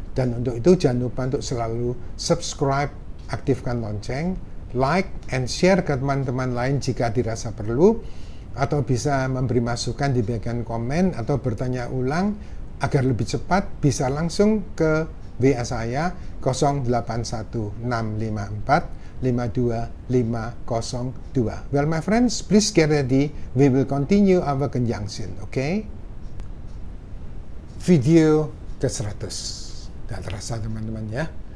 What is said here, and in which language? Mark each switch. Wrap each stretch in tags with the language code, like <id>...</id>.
<id>Dan untuk itu jangan lupa untuk selalu subscribe, aktifkan lonceng,</id> <en>like and share</en> <id>ke teman-teman lain jika dirasa perlu, atau bisa memberi masukan di bagian komen atau bertanya ulang. Agar lebih cepat bisa langsung ke WA saya 081654 52502.</id> <en>Well my friends, please get ready, we will continue our conjunction, okay?</en> <id>Video ke-100, tidak terasa teman-teman ya.</id>